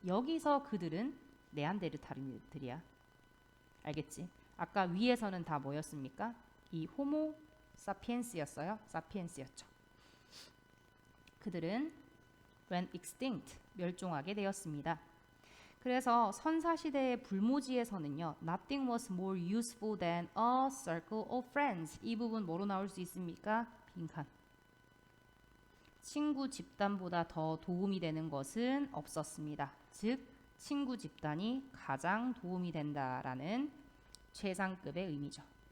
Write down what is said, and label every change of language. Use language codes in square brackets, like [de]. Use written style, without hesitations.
[ko] 여기서 그들은 네안데르탈인들이야. 알겠지? 아까 위에서는 다 뭐였습니까? 이 호모 사피엔스였어요. 사피엔스였죠. 그들은 [en] went extinct, [ko] 멸종하게 되었습니다. 그래서 선사시대의 불모지에서는요. [en] Nothing was more useful than a circle of friends. [ko] 이 부분 뭐로 나올 수 있습니까? 빈칸. 친구 집단보다 더 도움이 되는 것은 없었습니다. 즉, 친구 집단이 가장 도움이 된다라는 최상급의 의미죠.